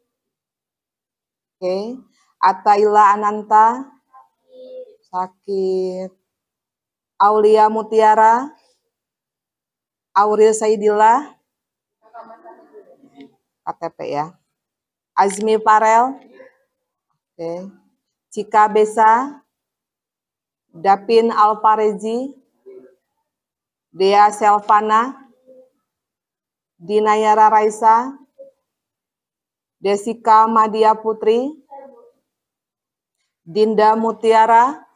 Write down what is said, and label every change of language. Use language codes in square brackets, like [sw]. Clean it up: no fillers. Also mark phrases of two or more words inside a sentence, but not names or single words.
[id] Oke. Ataila Ananta. Sakit. Aulia Mutiara. Auril Saidillah. KTP ya. Azmi Farel. Oke. Cika Besa. Dapin Alparezi. Dea Selvana. Dinayara Raisa. Desika Madia Putri. Dinda Mutiara.